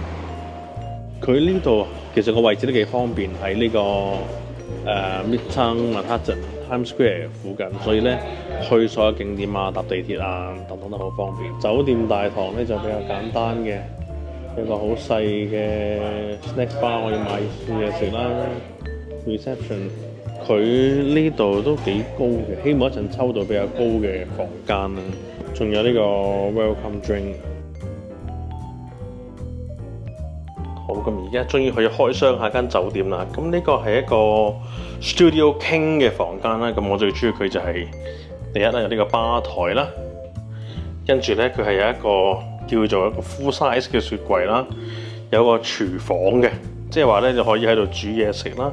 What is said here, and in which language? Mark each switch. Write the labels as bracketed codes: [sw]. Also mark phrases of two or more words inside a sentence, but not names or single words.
[yue] 佢呢度其實個位置都幾方便，喺呢個 Midtown Manhattan、Times Square 附近，所以咧去所有景點啊、搭地鐵啊等等都好方便。酒店大堂咧就比較簡單嘅，有個好細嘅 [en] snack bar [yue] 可以買嘢食啦。Reception 佢呢度都幾高嘅，希望一陣抽到比較高嘅房間啦。仲有呢個 [en] welcome drink。 [yue] 好，咁而家終於可以開箱下間酒店啦。咁呢個係一個 Studio King 嘅房間啦。咁我最中意佢就係第一啦，有呢個吧台啦，跟住咧佢係有一個叫做一個 [en] full size [yue] 嘅雪櫃啦，有個廚房嘅，即係話咧就可以喺度煮嘢食啦。